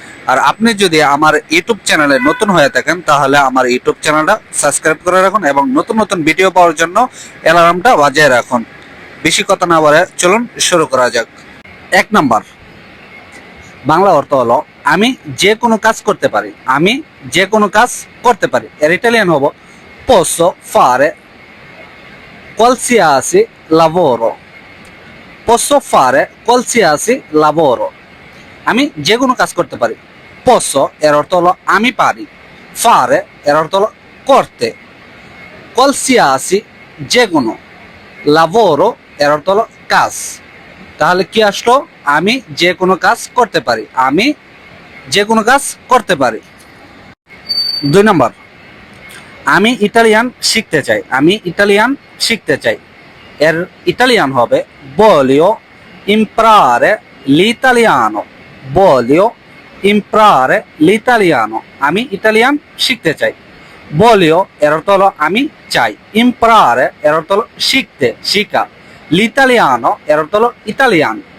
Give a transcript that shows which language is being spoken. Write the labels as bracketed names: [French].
[Bangla] আর আপনি যদি আমার ইউটিউব চ্যানেলে নতুন হয়ে থাকেন তাহলে আমার ইউটিউব চ্যানেলটা সাবস্ক্রাইব করে রাখুন এবং নতুন নতুন ভিডিও পাওয়ার জন্য অ্যালার্মটা বাজিয়ে রাখুন। বেশি কথা না বলে চলুন শুরু করা যাক। 1 নাম্বার, বাংলা অর্থ হলো আমি যে কোনো কাজ করতে পারি। আমি যে কোনো কাজ করতে পারি। এর ইটালিয়ান হবো [Italian] posso fare qualsiasi lavoro। posso fare qualsiasi lavoro। [Bangla] আমি যে কোনো কাজ করতে পারি। posso এর অর্থ হলো আমি পারি। fare এর অর্থ হলো করতে। qualsiasi যে কোনো। lavoro এর অর্থ হলো কাজ। তাহলে কি আসলো? আমি যে কোনো কাজ করতে পারি। আমি যে কোনো কাজ করতে পারি। 2 নাম্বার, আমি ইটালিয়ান শিখতে চাই। আমি ইটালিয়ান শিখতে চাই। এর ইটালিয়ান হবে [Italian] voglio imparare l'italiano। voglio imparare l'italiano। [Bangla] আমি ইটালিয়ান শিখতে চাই। voglio এর অর্থ হলো আমি চাই। imparare এর অর্থ হলো শিখতে, শিখা। l'italiano এর অর্থ হলো ইতালিয়ান।